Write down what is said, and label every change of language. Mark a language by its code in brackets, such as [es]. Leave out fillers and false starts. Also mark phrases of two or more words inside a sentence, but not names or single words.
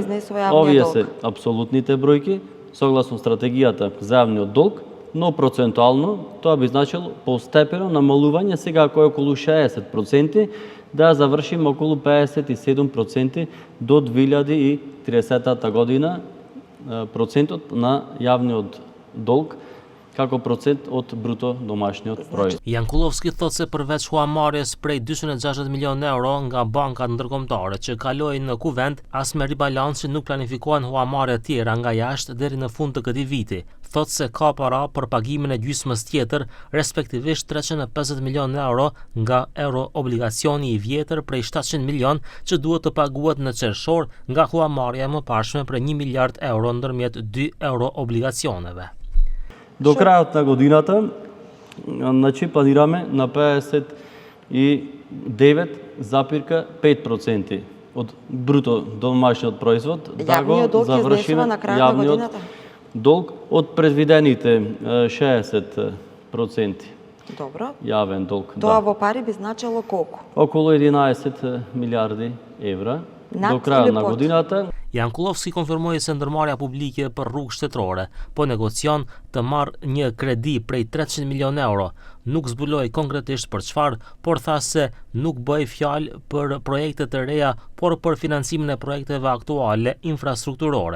[mk] Овие се апсолутните бројки согласно стратегијата за јавниот долг, но процентуално тоа би значило постепено намалување, сега ако е околу 60%, да завршим околу 57% до 2030 година процентот на јавниот долг како процент од бруто домашниот проizvod. [sq] Jankulovski thotë se përveç huamarrjes prej 260 milionë euro nga bankat ndërkombëtare që kaloi në kuvend, as me ribalansin nuk planifikohen huamarrje tjera nga jashtë deri në fund të këtij viti. Thotë se ka para për pagimin e gjysmës tjetër, respektivisht 350 milionë euro nga euro obligacioni i vjetër prej 700 milion që duhet të paguhet në qershor nga huamarrja e mëparshme për 1 miliard euro ndërmjet 2 euro obligacioneve. [mk] До крајот на годината, значи планираме на 59,5% од бруто домашниот проizvod да го завршиме јавниот долг од предвидените 60%. Добро. Јавен долг. Тоа во пари би значило колку? Околу 11 милиарди евра. До крајот на годината. [sq] Jankulovski konfirmoi se ndërmarrja publike për rrugë shtetërore po negocion të marrë një kredi prej 300 milionë euro. Nuk zbuloi konkretisht për çfarë, por tha se nuk bëi fjalë për projekte të reja, por për financimin e projekteve aktuale infrastrukturore.